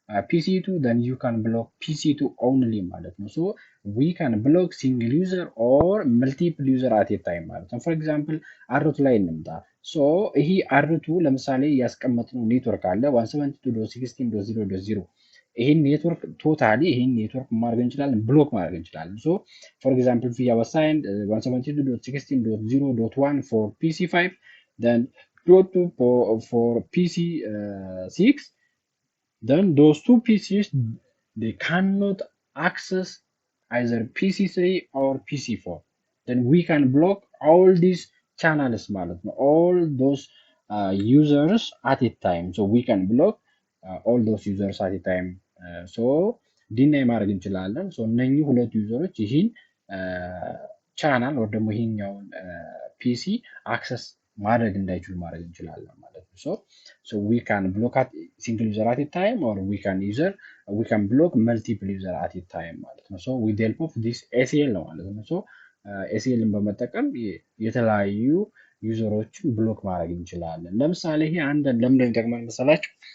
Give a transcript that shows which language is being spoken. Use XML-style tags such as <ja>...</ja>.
<en>PC2 then you can block PC2 only ማለት ነው። so we can block single user or multiple user at a time ማለት ነው። for example</en> <am>አርቱ ላይ እንምጣ።</am> <en>so</en> <am>ይሄ አርቱ ለምሳሌ ያስቀመጥነው ኔትወርክ አለ 172.16.0.0 ይሄን ኔትወርክ ቶታሊ ይሄን ኔትወርክ ማድረግ እንችላለን፣ ብሎክ ማድረግ እንችላለን።</am> <en>so for example we have assigned 172.16.0.1 for PC5 then .2 for PC6. Then those two PCs they cannot access either PC3 or PC4. Then we can block all these channels ማለት ነው, all those users at a time. So we can block all those users at a time.</en> <am>So ዲናይ ማድረግ እንችላለን። ሶ እነኚህ ሁለት ዩዘሮች ይህን ቻናል ወይ ደግሞ ይሄኛውን ፒሲ አክሰስ ማድረግ እንዳይችሉ ማድረግ እንችላለን ማለት ነው።</am> <en>so we can block at single user at a time</en> <am>or we can block multiple user at a time ማለት ነው።</am> <en>so with the help of this ACL</en> <am>ነው ማለት ነው። so ACLን በመጠቀም የተለያዩ ዩዘሮችን ብሎክ ማድረግ እንችላለን። ለምሳሌ ይሄ አንድ ለምን ይጠቅማል መሰላችሁ?</am>